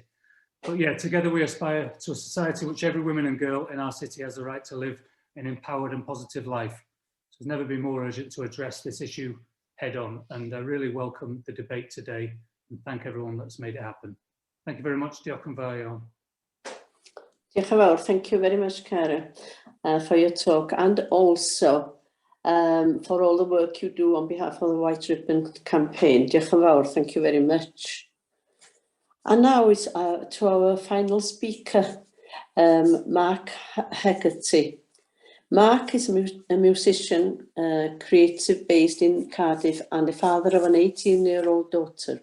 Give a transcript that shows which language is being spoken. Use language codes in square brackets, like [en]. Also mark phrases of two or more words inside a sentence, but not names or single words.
[en] But yeah, together we aspire to a society in which every woman and girl in our city has the right to live an empowered and positive life. So it's never been more urgent to address this issue head on, and I really welcome the debate today and thank everyone that's made it happen. Thank you very much. [cy] Diolch yn fawr iawn. Diolch yn fawr. [en] Thank you very much, Cara, for your talk, and also for all the work you do on behalf of the White Ribbon campaign. [cy] Diolch yn fawr. [en] Thank you very much. And now it's to our final speaker, Mark Heckerty. Mark is a musician, creative based in Cardiff, and the father of an 18-year-old daughter.